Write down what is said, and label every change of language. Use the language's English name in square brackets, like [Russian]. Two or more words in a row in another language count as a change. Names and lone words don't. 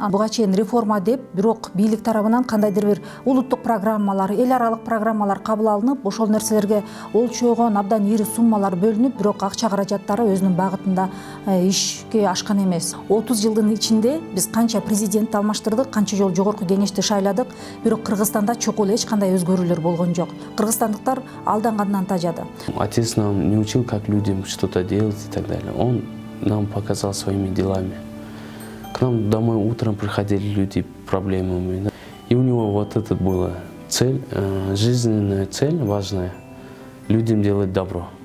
[Kyrgyz] Буга чейин реформа деп, бирок бийлик тарабынан кандайдыр бир улуттук программалар, эл аралык программалар кабыл алынып, ошол нерселерге олчогон абдан ири суммалар бөлүнүп, бирок акча каражаттары өзүнүн багытында ишке ашкан эмес. 30 жылдын ичинде биз канча президент алмаштырдык, канча жолу жогорку кеңешти шайладык, бирок Кыргызстанда чокул эч кандай өзгөрүүлөр болгон жок. Кыргызстандыктар алдангандан тажады. [Russian] Отец нам не учил, как людям что-то делать и так далее. Он нам показал своими делами. К нам домой утром приходили люди проблемами. Да? И у него вот это была цель, жизненная цель важная, людям делать добро.